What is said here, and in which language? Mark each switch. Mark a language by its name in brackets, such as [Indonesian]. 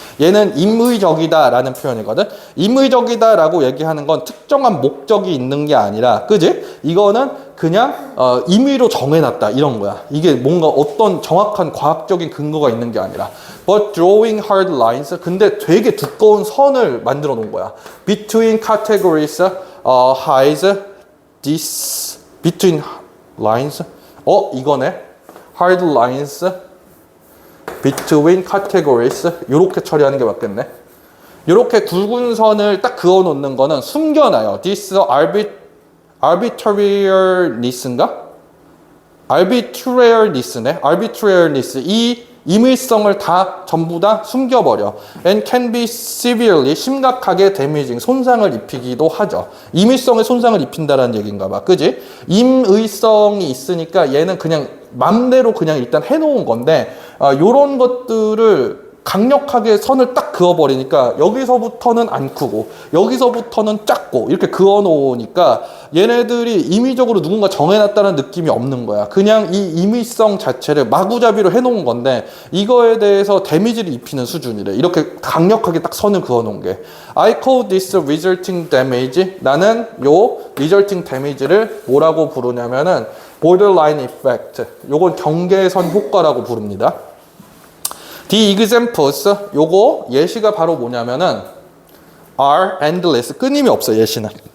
[Korean] 얘는 임의적이다 라는 표현이거든. 임의적이다 라고 얘기하는 건 특정한 목적이 있는 게 아니라 그지? 이거는 그냥 임의로 정해놨다 이런 거야. 이게 뭔가 어떤 정확한 과학적인 근거가 있는 게 아니라 [English] but drawing hard lines [Korean] 근데 되게 두꺼운 선을 만들어 놓은 거야. [English] between categories hides this between lines 이거네. hard lines between categories [Korean] 이렇게 처리하는 게 맞겠네. 이렇게 굵은 선을 딱 그어 놓는 거는 숨겨놔요. [English] this arbitrariness인가? arbitrariness네. arbitrariness. [Korean] 이 임의성을 다 전부 다 숨겨버려. [English] and can be severely 심각하게 damaging [Korean] 손상을 입히기도 하죠. 임의성에 손상을 입힌다라는 얘기인가 봐. 그지? 임의성이 있으니까 얘는 그냥 맘대로 그냥 일단 해놓은 건데 요런 것들을 강력하게 선을 딱 그어버리니까 여기서부터는 안 크고 여기서부터는 작고 이렇게 그어놓으니까 얘네들이 임의적으로 누군가 정해놨다는 느낌이 없는 거야. 그냥 이 임의성 자체를 마구잡이로 해놓은 건데 이거에 대해서 데미지를 입히는 수준이래. 이렇게 강력하게 딱 선을 그어놓은 게. [English] I call this resulting damage. [Korean] 나는 요 resulting damage를 뭐라고 부르냐면은 borderline effect. 요건 경계선 효과라고 부릅니다. [English] The examples, [Korean] 요거 예시가 바로 뭐냐면은 [English] are endless, [Korean] 끊임이 없어 예시는.